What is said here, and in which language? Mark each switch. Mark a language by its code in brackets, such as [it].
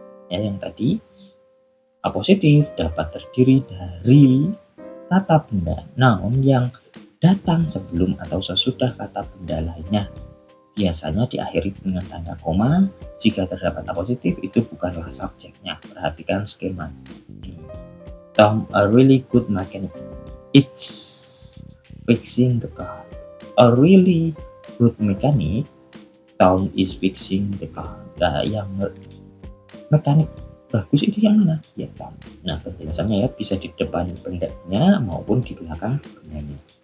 [id] Ya, yang tadi apositif dapat terdiri dari kata benda noun yang datang sebelum atau sesudah kata benda lainnya. Biasanya diakhiri dengan tanda koma. Jika terdapat apositif itu bukanlah subjeknya. Perhatikan skema ini. [en] Tom, a really good mechanic. It's fixing the car. A really good mechanic. Tom is fixing the car. [id] Nah, yang mekanik bagus itu yang mana? Ya kamu. Nah, penjelasannya ya bisa di depan bendanya maupun di belakang bendanya.